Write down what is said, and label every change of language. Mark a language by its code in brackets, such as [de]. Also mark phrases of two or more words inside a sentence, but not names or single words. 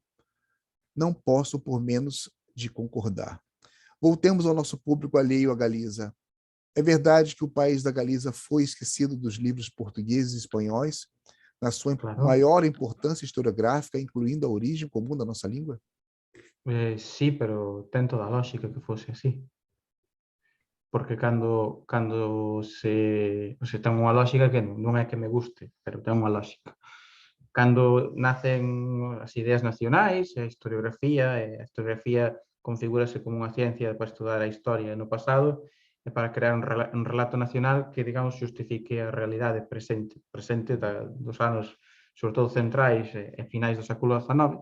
[pt] Não posso por menos de concordar. Voltemos ao nosso público alheio à Galiza. É verdade que o país da Galiza foi esquecido dos livros portugueses e espanhóis, na sua maior importância historiográfica, incluindo a origem comum da nossa língua? [gl] Sí, pero ten toda a lógica que fose así. Porque cando se ten unha lógica que non é que me guste, pero ten unha lógica. Cando nacen as ideas nacionais, a historiografía configúrase como unha ciencia para estudar a historia no pasado, e para crear un relato nacional que, digamos, justifique a realidade presente dos anos, sobre todo centrais e finais do século XIX.